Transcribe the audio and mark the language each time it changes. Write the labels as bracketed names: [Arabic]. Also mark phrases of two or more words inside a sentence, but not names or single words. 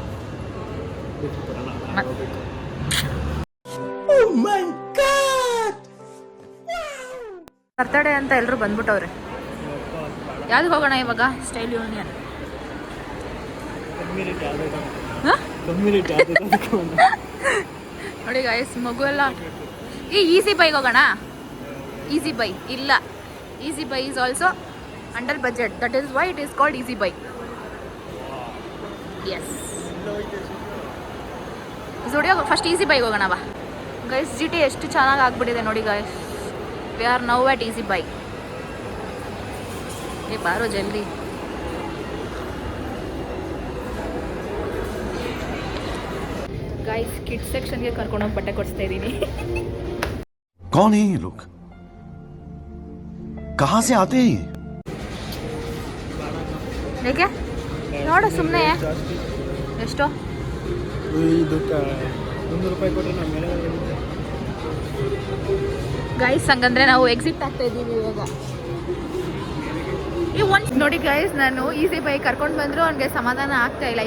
[Kannada] ಬರ್ತಡೇ ಅಂತ ಎಲ್ಲರೂ ಬಂದ್ಬಿಟ್ಟವ್ರೆ. ಯಾವ್ದು ಹೋಗೋಣ ಇವಾಗ? ಸ್ಟೈಲ್ ಯೂನಿಯನ್. ನೋಡಿ ಗಾಯ್ಸ್, ಮಗು ಎಲ್ಲ ಈಸಿ ಬೈಗೆ ಹೋಗೋಣ. [English] ಈಸಿ ಬೈ ಇಲ್ಲ, Easy Buy is also under budget. That is why it is called Easy Buy. [Kannada] ಎಸ್, ಜುಡಿಯೋ ಫಸ್ಟ್ ಈಸಿ ಬೈಗೆ ಹೋಗೋಣ ಬಾ ಗೈಸ್. ಜಿಟಿ ಎಷ್ಟು ಚೆನ್ನಾಗಿ ಆಗ್ಬಿಟ್ಟಿದೆ ನೋಡಿ ಗೈಸ್. [English] we are now at Easy Buy. [Kannada] ಏ ಬಾರೋ ಜಲ್ದಿ. [English] guys kids section [Kannada] के ಕರ್ಕೊಂಡು ಹೋಗಿ ಬಟ್ಟೆ ಕೊಡಿಸ್ತಾ ಇದೀನಿ. [Hindi] कौन है ये लोग? कहां से आते हैं? [Kannada] ಏಕೆ ನೋಡು ಸುಮ್ಮನೆ. ಎಷ್ಟು? ಇದಕ್ಕೆ 100 ರೂಪಾಯಿ ಕೊಟ್ಟರೆ ನಮ್ಮ ಮೇಲೆ. ಗೈಸ್ ಹಂಗಂದ್ರೆ ನಾವು ಎಕ್ಸಿಟ್ ಆಗ್ತಾ ಇದ್ದೀವಿ ಇವಾಗ. ಈ ಒಂದು ನೋಡಿ ಗೈಸ್, ನಾನು ಈಸಿ ಬೈ ಕರ್ಕೊಂಡು ಬಂದ್ರು ಅವ್ನಿಗೆ ಸಮಾಧಾನ ಆಗ್ತಾ ಇಲ್ಲ.